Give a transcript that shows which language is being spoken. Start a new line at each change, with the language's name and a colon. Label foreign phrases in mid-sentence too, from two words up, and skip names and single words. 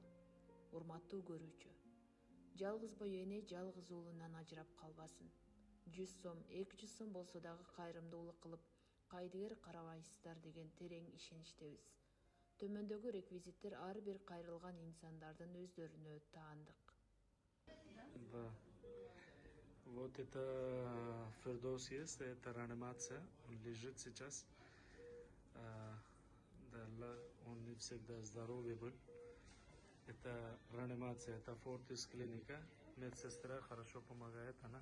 Kyrgyz: Урматтуу көрүүчү, жалгыз бой эне жалгыз уулунан ажырап калбасын. 100 сом, 200 сом болсо дагы кайрымдуулук кылып, кайдыгер карабайсыздар деген терең ишеничтебиз. Төмөндөгү реквизиттер ар бир кайрылган инсандардын өздөрүнө таандык.
Russian: Да. Вот это Фердос есть, это реанимация. Он лежит сейчас. Да, он не всегда здоровый был. Это реанимация, это Фортис клиника. Медсестра хорошо помогает, она.